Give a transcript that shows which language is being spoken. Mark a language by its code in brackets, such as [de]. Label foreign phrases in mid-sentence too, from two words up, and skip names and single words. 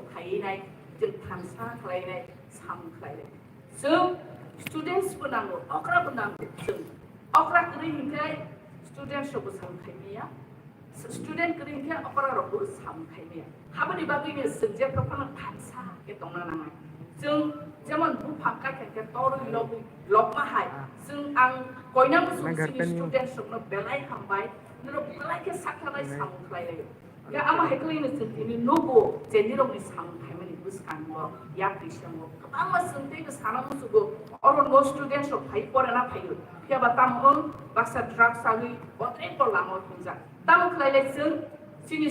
[brx] खायनाय जों थांसा खालायनाय साम खालायनाय जों स्टुडेन्टस बनांगौ अकरा बनांगौ जों अकरा गरिहिनखाय स्टुडेन्ट सबो सामखायनाया स्टुडेन्ट गरिहिनखाय अकरा रबो सामखायनाया हाबनि बागैनो जों जे प्रफान थांसा के दंना नाङा जों जेमन बुफांका के तोर लग माहाय जों आं कयना मुसुनि स्टुडेन्ट सबनो बेलाय हामबाय नरो बेलाय के साखानाय सामखायलाय गा आमा हेकलिनो जों दिनि नगो जेनिरमनि सामखायमानि बुसखांगो या क्रिस्टियानगो गोबां मा जोंते के साना मुसुगो अरन स्टुडेन्ट सब फाय पराना फायो केबा तामहन बाक्सा ड्राग सागै अत्रे लामो फुंजा ताम खलायले जों सिनि